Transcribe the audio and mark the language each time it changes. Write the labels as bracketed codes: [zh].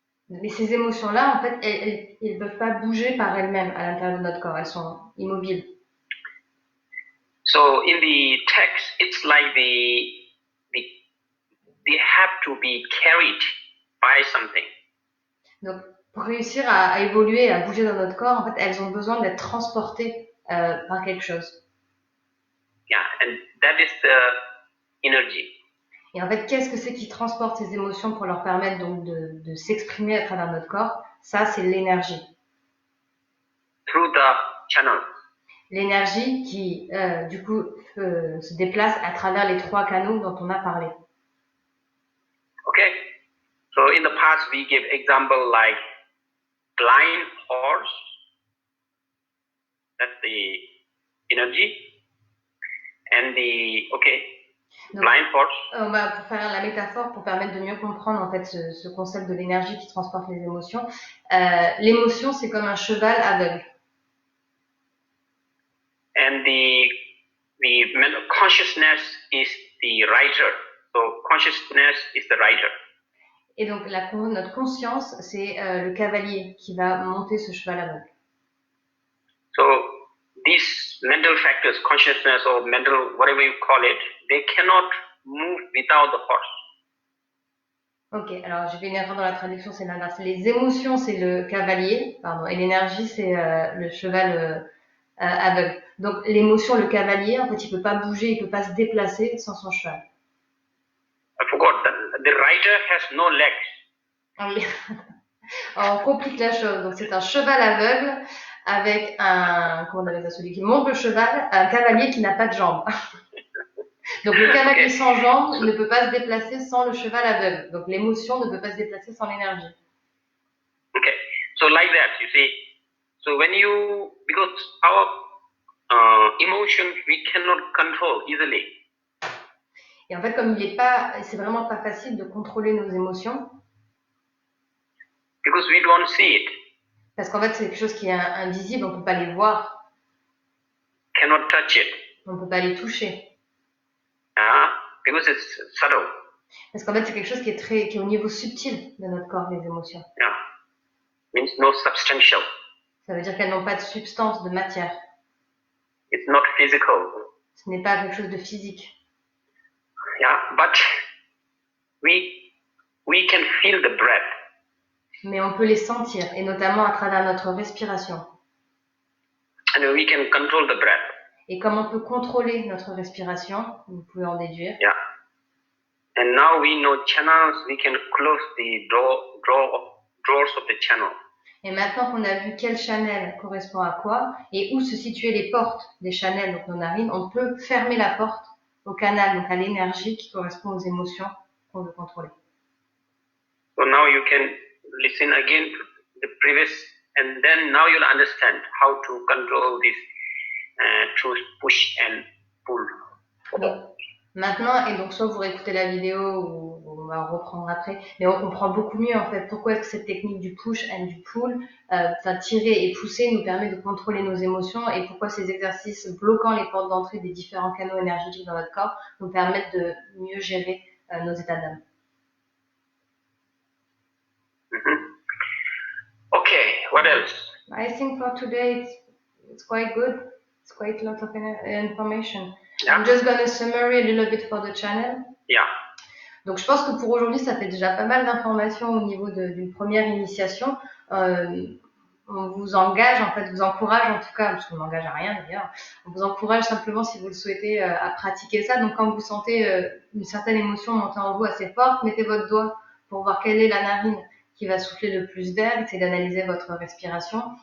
[fr] Mais ces émotions-là, en fait, elles ne peuvent pas bouger par elles-mêmes à l'intérieur de notre corps, elles sont immobiles. [en] So in the text, it's like they have to be carried by something. [fr] Donc, pour réussir à évoluer, à bouger dans notre corps, en fait, elles ont besoin d'être transportées par quelque chose. [en] Yeah, and that is the energy. [fr] Et en fait, qu'est-ce que c'est qui transporte ces émotions pour leur permettre donc de s'exprimer à travers notre corps? Ça, c'est l'énergie. [en] Through the channel. [fr] L'énergie qui, du coup, se déplace à travers les 3 canaux dont on a parlé. [en] Okay. So in the past, we give example like blind horse. That's the energy. And the, okay, [fr] Donc, [en] blind horse. [fr] On va pour faire la métaphore, pour permettre de mieux comprendre en fait ce concept de l'énergie qui transporte les émotions. L'émotion, c'est comme un cheval aveugle. [en] And the mental consciousness is the rider. So consciousness is the rider. [fr] Et donc notre conscience, c'est le cavalier qui va monter ce cheval aveugle. [en] So these mental factors, consciousness or mental, whatever you call it, they cannot move without the horse. [fr] Ok, alors je vais une erreur dans la traduction, c'est l'inverse. Les émotions, c'est le cavalier, pardon, et l'énergie, c'est le cheval aveugle. Donc l'émotion, le cavalier, en fait, il peut pas bouger, il peut pas se déplacer sans son cheval. [en] I forgot that the rider has no legs. [fr] Ah oui. Alors, on complique la chose. Donc c'est un cheval aveugle avec comment on appelle ça, celui qui monte le cheval, un cavalier qui n'a pas de jambes. Donc le cavalier sans jambes ne peut pas se déplacer sans le cheval aveugle. Donc l'émotion ne peut pas se déplacer sans l'énergie. [en] Okay, so like that, you see. So when you, because our emotions we cannot control easily. [fr] Et en fait, comme c'est vraiment pas facile de contrôler nos émotions. [en] Because we don't see it. [fr] Parce qu'en fait, c'est quelque chose qui est invisible, on peut pas les voir. [en] Cannot touch it. [fr] On peut pas les toucher. [en] Because it's subtle. [fr] Parce qu'en fait, c'est quelque chose qui est au niveau subtil de notre corps, les émotions. [en] Yeah. Means no substantial. [fr] Ça veut dire qu'elles n'ont pas de substance, de matière. [en] It's not physical. [fr] Ce n'est pas quelque chose de physique. [en] Yeah, but we can feel the breath. [fr] Mais on peut les sentir, et notamment à travers notre respiration. [en] And we can control the breath. [fr] Et comme on peut contrôler notre respiration, vous pouvez en déduire. [en] Yeah. And now we know channels, we can close the drawers of the channel. [fr] Et maintenant qu'on a vu quel channel correspond à quoi et où se situaient les portes des channels, donc nos narines, on peut fermer la porte au canal, donc à l'énergie qui correspond aux émotions qu'on veut contrôler. [en] So now you can listen again to the previous, and then now you'll understand how to control this through push and pull. [fr] Donc, maintenant, et donc soit vous réécoutez la vidéo ou on va reprendre après, mais on comprend beaucoup mieux en fait pourquoi est-ce que cette technique du [en] push and [fr] du pull, tirer et pousser nous permet de contrôler nos émotions et pourquoi ces exercices bloquant les portes d'entrée des différents canaux énergétiques dans notre corps nous permettent de mieux gérer nos états d'âme. [en] Okay, what else? I think for today it's quite good. It's quite a lot of information. Yeah. I'm just going to summary a little bit for the channel. Yeah. [fr] Donc je pense que pour aujourd'hui, ça fait déjà pas mal d'informations au niveau d'une première initiation. On vous engage, en fait, vous encourage en tout cas, parce qu'on n'engage à rien d'ailleurs, on vous encourage simplement si vous le souhaitez à pratiquer ça. Donc quand vous sentez une certaine émotion monter en vous assez forte, mettez votre doigt pour voir quelle est la narine qui va souffler le plus d'air, essayez d'analyser votre respiration.